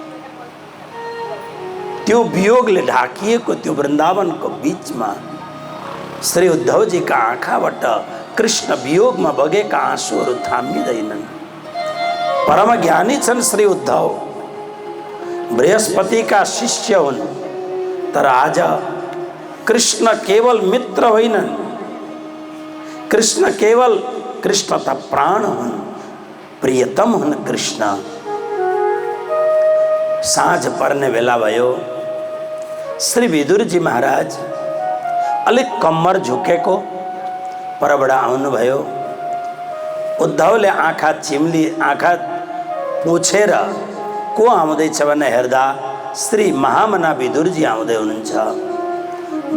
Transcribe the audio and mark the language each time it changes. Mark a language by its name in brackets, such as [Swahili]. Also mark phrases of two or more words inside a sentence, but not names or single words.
[Nepali] त्यो वियोगले ढाकिएको त्यो वृन्दावनको बीचमा श्री उद्धवजीका आँखाबाट कृष्ण वियोगमा बगेका आँसुहरू थामिँदैनन्। परम ज्ञानी छन् श्री उद्धव, बृहस्पतिका शिष्य हुन्। तर आज कृष्ण केवल मित्र होइनन्, कृष्ण केवल कृष्ण त प्राण हुन्, प्रियतम हुन् कृष्ण। साँझ पर्ने बेला भयो। श्री विदुरजी महाराज अलिक कम्मर झुकेको परबाट आउनुभयो। उद्धवले आँखा चिम्ली आँखा पुछेर को आउँदैछ भने हेर्दा श्री महामना विदुरजी आउँदै हुनुहुन्छ।